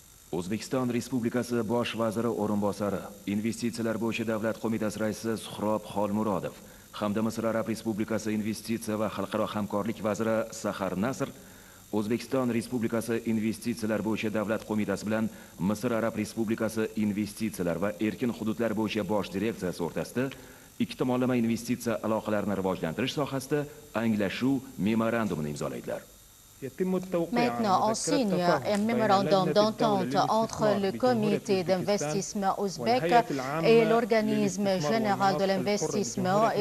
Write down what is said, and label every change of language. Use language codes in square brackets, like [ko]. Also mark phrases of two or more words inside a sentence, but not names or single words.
[uz] O'zbekiston Respublikasi Bosh vaziri o'rinbosari, Investitsiyalar bo'yicha davlat qo'mitasi raisi Suhrob Xolmurodov hamda Misr Arab Respublikasi investitsiya va xalqaro hamkorlik vaziri Sahar Nasr O'zbekiston Respublikasi Investitsiyalar bo'yicha davlat qo'mitasi bilan Misr Arab Respublikasi investitsiyalar va erkin hududlar bo'yicha bosh direksiyasi o'rtasida ikki tomonlama investitsiya aloqalarini rivojlantirish sohasida anglashuv memorandumini imzolaydilar. [fr] Maintenant, on signe un mémorandum d'entente entre le comité d'investissement ouzbek et l'organisme général de l'investissement et